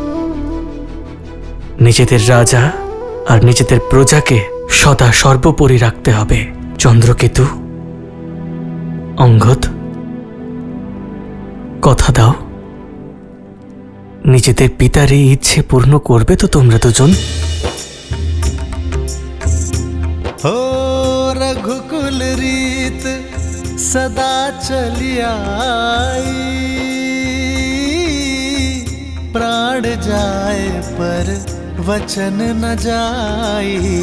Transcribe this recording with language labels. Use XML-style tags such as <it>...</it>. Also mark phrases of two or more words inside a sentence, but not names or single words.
<bn>নিজেদের রাজা আর নিজেদের প্রজাকে সদা সর্বোপরি রাখতে হবে। চন্দ্রকেতু, অঙ্গদ, কথা দাও, নিজেদের পিতার এই ইচ্ছে পূর্ণ করবে তো তোমরা দুজন?</bn> <hi>हो रघुकुल रीत सदा चली आई, प्राण जाए पर वचन न जाई।</hi>